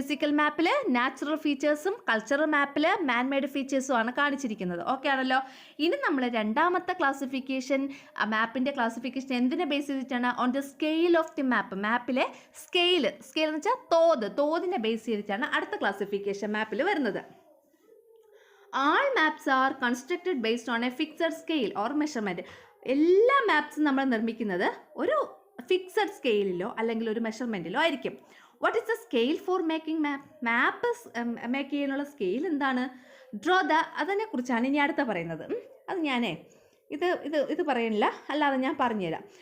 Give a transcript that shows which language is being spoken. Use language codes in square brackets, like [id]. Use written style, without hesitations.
[ml] Physical മാപ്പിൽ natural ഫീച്ചേഴ്സും cultural മാപ്പിൽ മാൻമെയ്ഡ് ഫീച്ചേഴ്സും ആണ് കാണിച്ചിരിക്കുന്നത്. ഓക്കെ ആണല്ലോ. ഇനി നമ്മൾ രണ്ടാമത്തെ ക്ലാസിഫിക്കേഷൻ, മാപ്പിൻ്റെ ക്ലാസിഫിക്കേഷൻ എന്തിനെ ബേസ് ചെയ്തിട്ടാണ്? [en] On the scale of the map. [ml] മാപ്പിലെ scale എന്ന് വെച്ചാൽ തോതിനെ ബേസ് ചെയ്തിട്ടാണ് അടുത്ത ക്ലാസിഫിക്കേഷൻ മാപ്പിൽ വരുന്നത്. [en] All maps are constructed based on a fixed scale or measurement. [ml] എല്ലാ മാപ്സും നമ്മൾ നിർമ്മിക്കുന്നത് ഒരു ഫിക്സഡ് സ്കെയിലിലോ അല്ലെങ്കിൽ ഒരു മെഷർമെൻറ്റിലോ ആയിരിക്കും. [en] What is the scale for making map? [ml] Map make ചെയ്യാനുള്ള സ്കെയിൽ എന്താണ്? അതിനെക്കുറിച്ചാണ് ഇനി അടുത്ത പറയുന്നത്. അത് ഞാനേ ഇത് പറയുന്നില്ല, അല്ലാതെ ഞാൻ പറഞ്ഞുതരാം.